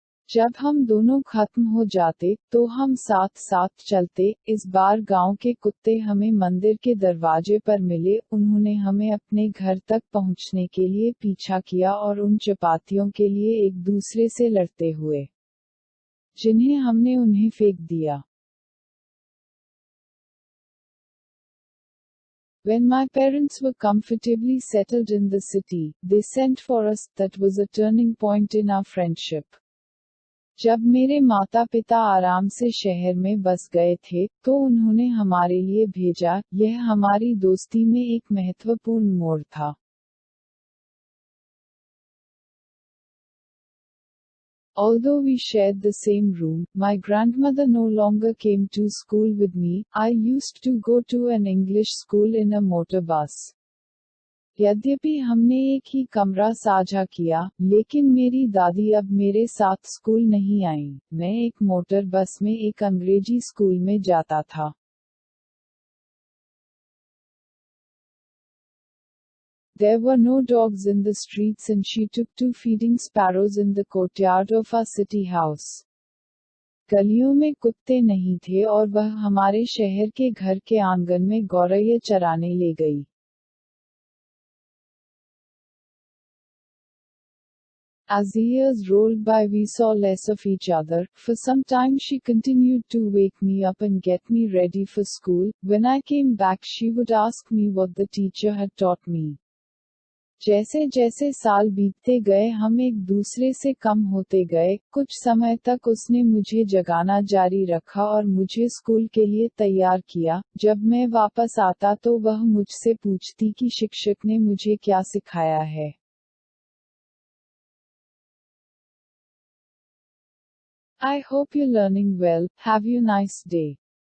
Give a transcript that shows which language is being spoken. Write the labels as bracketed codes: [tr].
[hi] जब हम दोनों खत्म हो जाते, तो हम साथ साथ चलते। इस बार गांव के कुत्ते हमें मंदिर के दरवाजे पर मिले। उन्होंने हमें अपने घर तक पहुंचने के लिए पीछा किया और उन चपातियों के लिए एक दूसरे से लड़ते हुए, जिन्हें हमने उन्हें फेंक दिया। [en] When my parents were comfortably settled in the city, they sent for us. That was a turning point in our friendship. [hi] जब मेरे माता पिता आराम से शहर में बस गए थे, तो उन्होंने हमारे लिए भेजा। यह हमारी दोस्ती में एक महत्वपूर्ण मोड़ था। [en] Although we shared the same room, my grandmother no longer came to school with me. I used to go to an English school in a motor bus. [hi] यद्यपि हमने एक ही कमरा साझा किया, लेकिन मेरी दादी अब मेरे साथ स्कूल नहीं आई। मैं एक मोटर बस में एक अंग्रेजी स्कूल में जाता था। [en] There were no dogs in the streets and she took to feeding sparrows in the courtyard of our city house. [hi] गलियों में कुत्ते नहीं थे और वह हमारे शहर के घर के आंगन में गौरैया चराने ले गई। [en] As the years rolled by, we saw less of each other. For some time she continued to wake me up and get me ready for school. When I came back, she would ask me what the teacher had taught me. [hi] जैसे जैसे साल बीतते गए, हम एक दूसरे से कम होते गए। कुछ समय तक उसने मुझे जगाना जारी रखा और मुझे स्कूल के लिए तैयार किया। जब मैं वापस आता तो वह मुझसे पूछती कि शिक्षक ने मुझे क्या सिखाया है। [en] I hope you're learning well. Have a nice day.